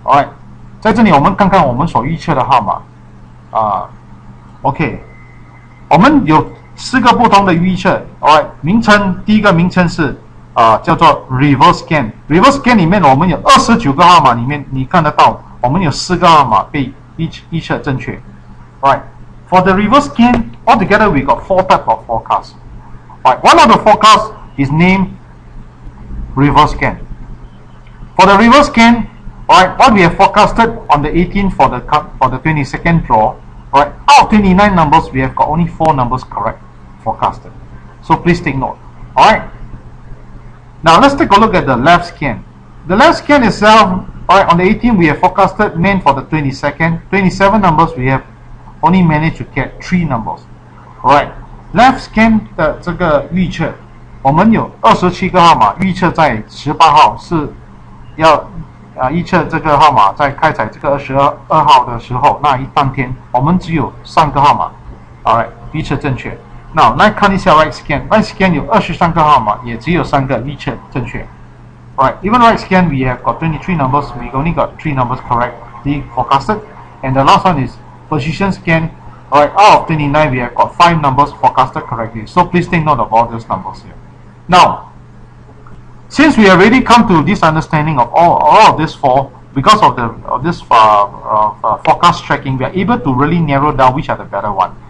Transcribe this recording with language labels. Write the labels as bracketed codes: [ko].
[zh] Alright， 在这里我们看看我们所预测的号码。 OK， 我们有4个不同的预测。 Alright， 名称第一个名称是叫做 reverse scan。reverse scan 里面我们有29个号码，里面你看得到，我们有4个号码被预测正确。 [en] Alright，for the reverse scan, altogether we got 4 types of forecasts. Right, one of the forecasts is named reverse scan. For the reverse scan, right, what we have forecasted on the 18th for the 22nd draw, right, out of 29 numbers, we have got only 4 numbers correct forecasted. So please take note. Alright. Now let's take a look at the left scan. The left scan itself, alright, on the 18th we have forecasted meant for the 22nd. 27 numbers we have only managed to get 3 numbers. Alright. [zh] Left scan 的这个预测，我们有27个号码预测在18号是要预测这个号码在开采这个22号的时候那当天，我们只有3个号码 ，alright 预测正确。 Now 来看一下 right scan，right scan 有23个号码，也只有3个预测正确。 [en] Alright, even right scan we have got 23 numbers, we only got 3 numbers correctly forecasted, and the last one is position scan. Alright, out of 29 we have got 5 numbers forecasted correctly. So please take note of all those numbers here. Now, since we already come to this understanding of all of these 4, because of this forecast tracking, we are able to really narrow down which are the better one.